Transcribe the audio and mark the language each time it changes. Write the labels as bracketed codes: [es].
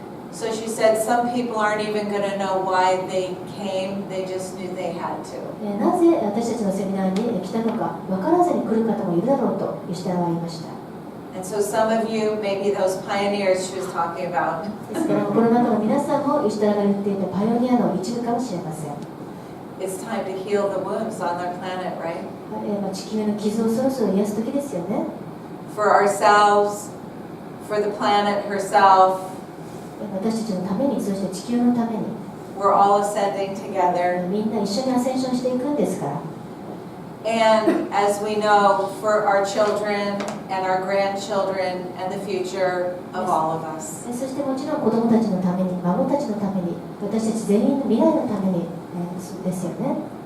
[en] So she said some people aren't even going to know why they came, they just knew they had to. [ja] なぜ私たちのセミナーに来たのか分からずに来る方もいるだろうと石原は言いました。 [en] And so some of you, maybe those pioneers she was talking about, [ja] ですからこの中の皆さんもイシュタラが言っていたパイオニアの一部かもしれません。 [en] it's time to heal the wounds on our planet, right? [ja] 地球の傷をそろそろ癒す時ですよね。 [en] For ourselves, for the planet herself, [ja] 私たちのために、そして地球のために、 [en] we're all ascending together. [ja] みんな一緒にアセンションしていくんですから。 [en] And as we know, for our children and our grandchildren and the future of all of us. [ja] そしてもちろん子どもたちのために、孫たちのために、私たち全員の未来のために、ですよね。